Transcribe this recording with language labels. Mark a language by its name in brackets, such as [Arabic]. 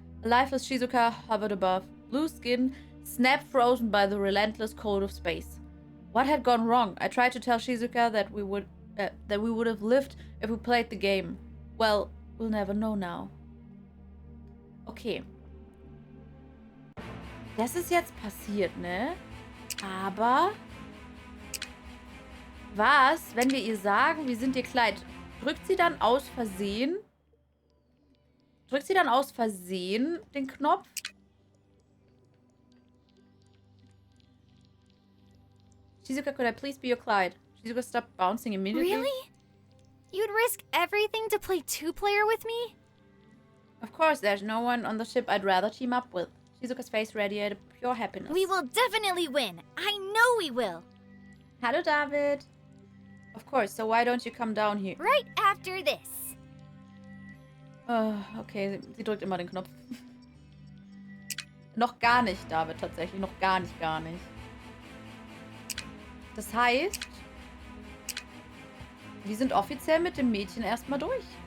[English] A lifeless Shizuka hovered above, blue skin, snap frozen by the relentless cold of space. What had gone wrong? I tried to tell Shizuka that we would have lived if we played the game. Well, we'll never know now. Okay. [German] Das ist jetzt passiert, ne? Aber was, wenn wir ihr sagen, wir sind ihr Kleid? Drückt sie dann aus Versehen den Knopf? [English] Shizuka, could I please be your Clyde? Shizuka stopped bouncing immediately. Really? You'd risk everything to play two-player with me? Of course, there's no one on the ship I'd rather team up with. Shizuka's face radiated pure happiness. We will definitely win. I know we will. [German] Hallo, David. [English] Of course, so why don't you come down here? Right after this. [German] Okay, sie drückt immer den Knopf. Noch gar nicht, David, tatsächlich. Noch gar nicht, gar nicht. Das heißt, wir sind offiziell mit dem Mädchen erstmal durch.